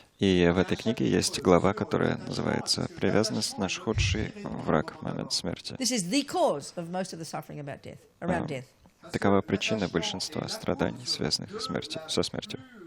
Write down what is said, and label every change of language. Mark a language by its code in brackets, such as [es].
[ru] И в этой книге есть глава, которая называется «Привязанность — наш худший враг в момент смерти». [en] This is the cause of most of the suffering about death, around death. [ru] Такова причина большинства страданий, связанных со смертью.